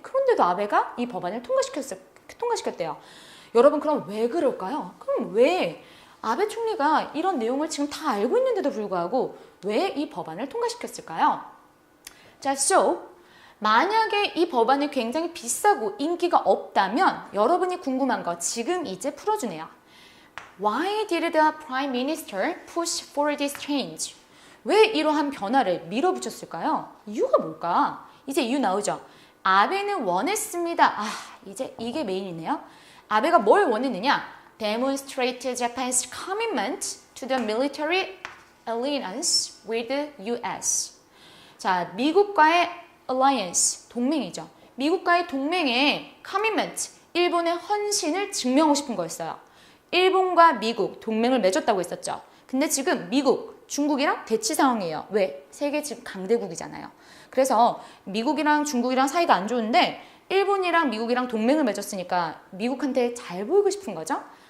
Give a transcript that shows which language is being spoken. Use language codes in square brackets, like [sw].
[ko] 그런데도 아베가 이 법안을 통과시켰대요. 여러분 그럼 왜 그럴까요? 그럼 왜 아베 총리가 이런 내용을 지금 다 알고 있는데도 불구하고 왜 이 법안을 통과시켰을까요? 자, so 만약에 이 법안이 굉장히 비싸고 인기가 없다면 여러분이 궁금한 거 지금 이제 풀어주네요. [en] Why did the Prime Minister push for this change? [ko] 왜 이러한 변화를 밀어붙였을까요? 이유가 뭘까? 이제 이유 나오죠? 아베는 원했습니다. 이제 이게 메인이네요. 아베가 뭘 원했느냐? [en] Demonstrate Japan's commitment to the military alliance with the US. [ko] 자, 미국과의 alliance, 동맹이죠. 미국과의 동맹의 commitment, 일본의 헌신을 증명하고 싶은 거였어요. 일본과 미국 동맹을 맺었다고 했었죠. 근데 지금 미국, 중국이랑 대치 상황이에요. 왜? 세계 지금 강대국이잖아요. 그래서 미국이랑 중국이랑 사이가 안 좋은데 일본이랑 미국이랑 동맹을 맺었으니까 미국한테 잘 보이고 싶은 거죠.